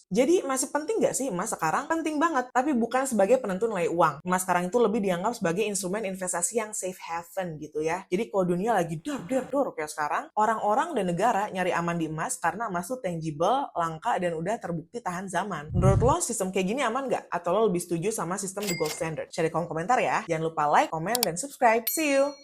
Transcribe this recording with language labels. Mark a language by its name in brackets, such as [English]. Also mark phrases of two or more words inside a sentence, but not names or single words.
[Indonesian] Jadi masih penting nggak sih emas sekarang? Penting banget, tapi bukan sebagai penentu nilai uang. Emas sekarang itu lebih dianggap sebagai instrumen investasi yang [English] safe haven [Indonesian] gitu ya. Jadi kalau dunia lagi dor kayak sekarang, orang-orang dan negara nyari aman di emas karena emas tuh tangible, langka, dan udah terbukti tahan zaman. Menurut lo sistem kayak gini aman nggak? Atau lo lebih setuju sama sistem [English] the gold standard? [Indonesian] Share di kolom komentar ya. Jangan lupa [English] like, comment, [Indonesian] dan subscribe. [English] See you!